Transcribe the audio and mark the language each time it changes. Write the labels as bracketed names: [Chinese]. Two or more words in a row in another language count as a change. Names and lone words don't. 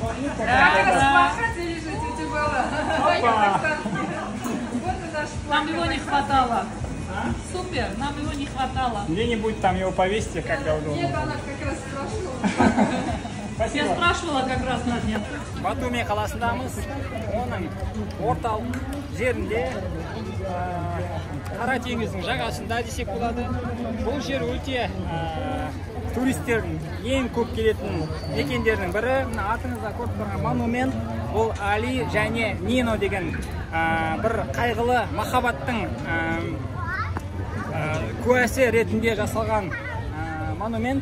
[Russian] Да. Нам его не хватало. Супер, нам его не хватало. Где-нибудь там его повесьте, когда удобно. Нет, она как раз спрашивала. Я спрашивала как раз, но нет. [Kazakh] Батуми қаласындамыз. Оның орталық жерінде Қара теңіздің жағасында десек болады. Бұл жер өте туристтердің ең көп келетін мекендерінің бірі. Мына артыңызда көріп тұрған монумент, бұл Али және Нино деген бір қайғылы махаббаттың куәсі ретінде жасалған монумент.